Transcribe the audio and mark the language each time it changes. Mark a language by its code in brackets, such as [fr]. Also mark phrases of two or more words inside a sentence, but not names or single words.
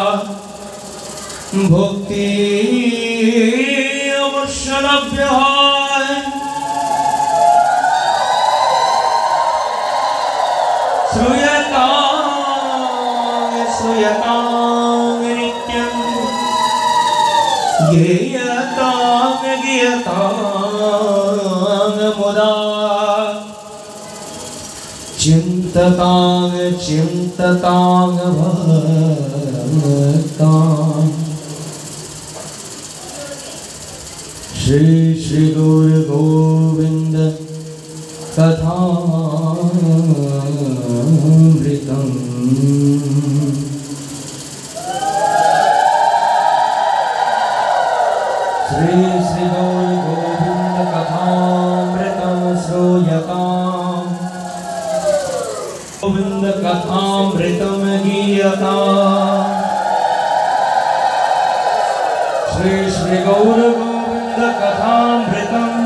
[bn] ভক্তি অবশ্য লভ্য হয় [sa] শ্রূয়তাং নিত্যং গীয়তাং মুদা चिंततां भक्तां श्री श्री गुरु गोविंद कथामृतं श्री श्री गुरु गोविंद कथामृतं श्रूयतां गोविंद कथामृतं गीयतां श्री श्री गौर गोविंद कथामृतं